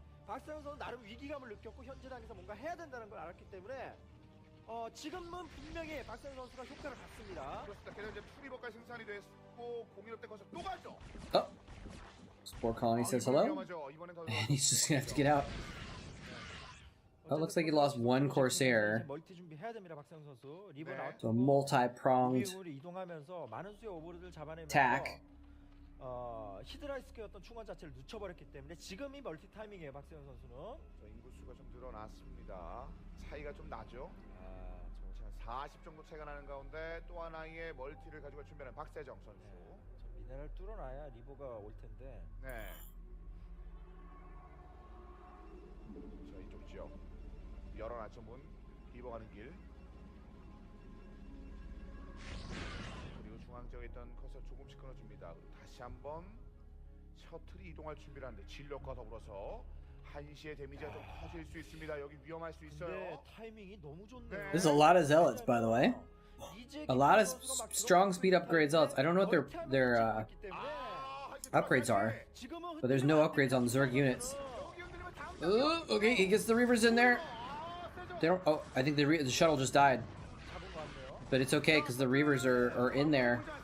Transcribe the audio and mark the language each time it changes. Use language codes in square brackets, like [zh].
[ko] 박상현 선수 나름 위기감을 느꼈고 현재당에서 뭔가 해야 된다는 걸 알았기 때문에 지금은 분명히 박상현 선수가 효과를 봤습니다. 그렇습니다. 게다가 이제 투리버까지 생산이 됐고 공인업 때 거기서 또 가죠. [en] Oh, Spore Colony says hello, and he's just gonna have to get out. Oh, it looks like he lost one Corsair. [ko] 멀티 준비해야 됩니다, 박상현 선수. 리버 나왔고. [en] So multi-pronged [ko] 이동하면서 많은 수의 오버로드를 잡아내면서 [en] attack. [ko] 히드라이스크의 어떤 충원 자체를 늦춰버렸기 때문에 지금이 멀티 타이밍이에요, 박세현 선수는. 자, 인구수가 좀 늘어났습니다. 차이가 좀 나죠. 한 40 정도 차이가 나는 가운데 또 하나의 멀티를 가지고 준비하는 박세정 선수. 미네랄 뚫어놔야 리버가 올 텐데. 네. 자, 이쪽 지역 열어놨죠. 문 리버 가는 길. 그리고 중앙 지역에 있던 커서 조금씩 끊어줍니다. 다시 한번 셔틀이 이동할 준비를 하는데 진력과 더불어서 한시의 데미지가 좀 커질 수 있습니다. 여기 위험할 수 있어요. 근데 타이밍이 너무 좋네요. [en] There's a lot of zealots, by the way. A lot of strong speed upgrade zealots. I don't know what their upgrades are, but there's no upgrades on the Zerg units. Ooh, okay, he gets the Reavers in there. They don't. Oh, I think the shuttle just died, but it's okay because the Reavers are in there.